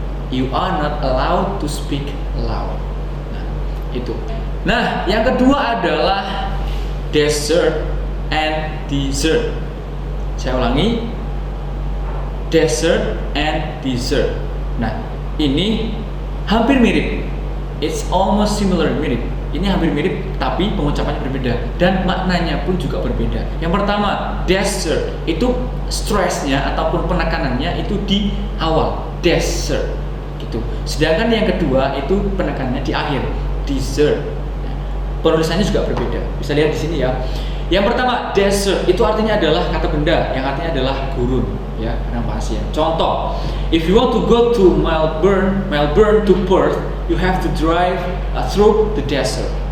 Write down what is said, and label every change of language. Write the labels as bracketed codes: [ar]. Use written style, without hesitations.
[en] You are not allowed to speak loud. [id] Nah, itu. Nah, yang kedua adalah desert and dessert. Saya ulangi, desert and dessert. Nah, ini hampir mirip. [en] It's almost similar, mirip. [id] Ini hampir mirip, tapi pengucapannya berbeda dan maknanya pun juga berbeda. Yang pertama, desert itu stressnya ataupun penekanannya itu di awal, desert gitu. Sedangkan yang kedua itu penekanannya di akhir, dessert. Penulisannya juga berbeda. Bisa lihat di sini ya. Yang pertama, desert itu artinya adalah kata benda, yang artinya adalah gurun, ya, karena pasien. [en] Contoh, if you want to go to Melbourne to Perth, you have to drive through the desert.